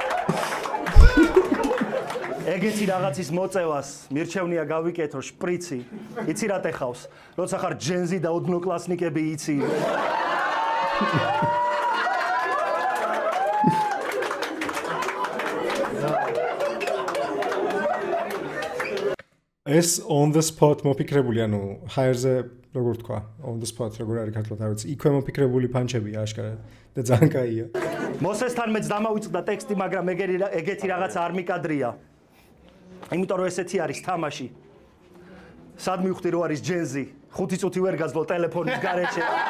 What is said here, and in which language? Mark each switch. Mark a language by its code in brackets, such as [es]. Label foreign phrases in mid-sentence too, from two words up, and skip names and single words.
[ka] ეგეთი რაღაცის მოწევას მირჩევნია გავიკეთო შპრიცი. იცი რა ტეხავს? როცა ხარ ჯენზი და ოდნოკლასნიკები იცი. ეს [en] on the spot [ka] მოფიქრებული, ანუ ჰაერზე როგორ თქვა, [en] on the spot [ka] როგორ არის ქართულად არ ვიცი. იქვე მოფიქრებული პანჩებია აშკარად და ძალიან კაია. მოსესთან მეც დამავიწყდა ტექსტი, მაგრამ ეგეთი რაღაც არ მიკადრია. იმიტომ რომ ესეთი არის თამაში. სად მივხვდი რომ არის ჯენზი? 5 წუთი ვერ გაძლო ტელეფონის გარეშე.